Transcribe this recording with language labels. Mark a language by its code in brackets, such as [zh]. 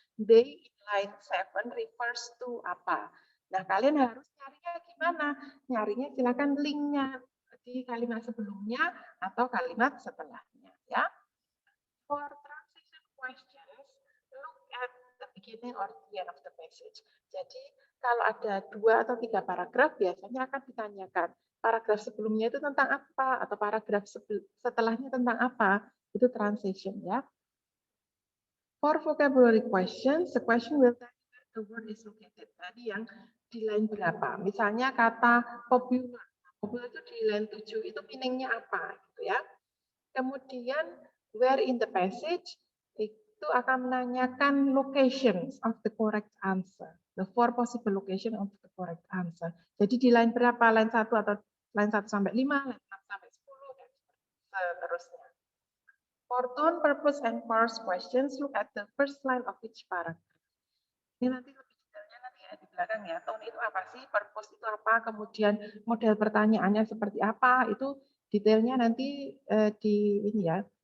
[en] They in line 7 refers to [id] apa. Nah, kalian harus nyarinya gimana? Nyarinya silakan linknya di kalimat sebelumnya atau kalimat setelahnya ya. [en] For transition questions, look at the beginning or the end of the passage. [id] Jadi kalau ada 2 atau 3 paragraf biasanya akan ditanyakan paragraf sebelumnya itu tentang apa atau paragraf setelahnya tentang apa. Itu transition ya. [en] For vocabulary questions, the question will tell you where the word is located. [id] Tadi yang di line berapa? Misalnya kata popular. Popular itu di line 7 itu meaning-nya apa gitu ya. Kemudian [en] where in the passage [id] itu akan menanyakan [en] locations of the correct answer. The 4 possible location of the correct answer. [id] Jadi di line berapa? Line 1 atau line 1 sampai 5, line 6 sampai 10 dan seterusnya. [en] For tone, purpose, and parse questions, look at the first line of each paragraph. [id] Ini nanti lebih detailnya nanti ya di belakang ya. Tone itu apa sih? Purpose itu apa? Kemudian model pertanyaannya seperti apa? Itu detailnya nanti di ini ya.